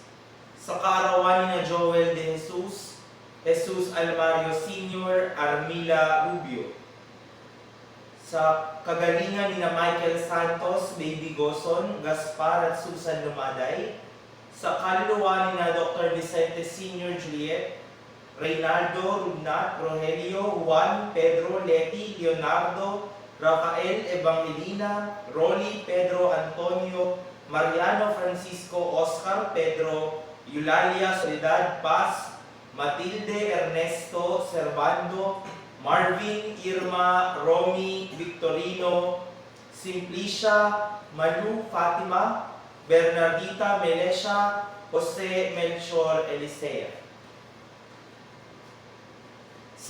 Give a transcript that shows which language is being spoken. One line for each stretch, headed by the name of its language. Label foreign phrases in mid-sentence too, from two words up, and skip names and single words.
Filipino: Sa kaarawan ni na Joel de Jesus, Jesus Almario Sr., Armila Rubio. Sa kagalingan ni na Michael Santos, Baby Goson, Gaspar at Susan Lumaday. Sa kaluluwa ni na Dr. Vicente Sr. Juliet, Reynaldo, Rugnat, Rogelio, Juan, Pedro, Leti, Leonardo, Rafael, Evangelina, Rolly, Pedro, Antonio, Mariano, Francisco, Oscar, Pedro, Eulalia, Soledad, Paz, Matilde, Ernesto, Servando, Marvin, Irma, Romy, Victorino, Simplicia, Malu, Fatima, Bernardita, Melesha, Jose, Melchor, Elisea.